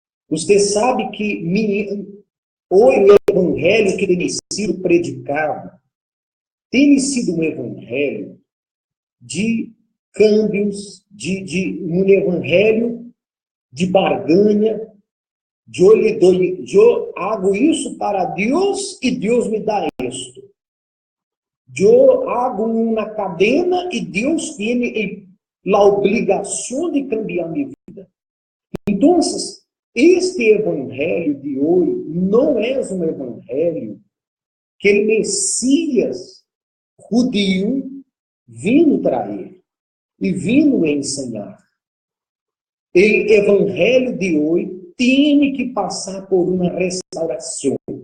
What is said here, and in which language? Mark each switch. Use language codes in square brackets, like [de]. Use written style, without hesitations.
[pt] Você sabe que o evangelho que tem sido predicado tem sido um evangelho de câmbios, de um evangelho de barganha, [es] eu hago [pt] isso para Deus e Deus me dá [es] esto. Yo hago una cadena y Dios tiene la obligación de cambiar mi vida. [pt] Entonces, este evangelho de hoje não é um evangelho que o Mesias judio vindo trazer e vindo ensinar. O evangelho de hoje tem que passar por uma restauração.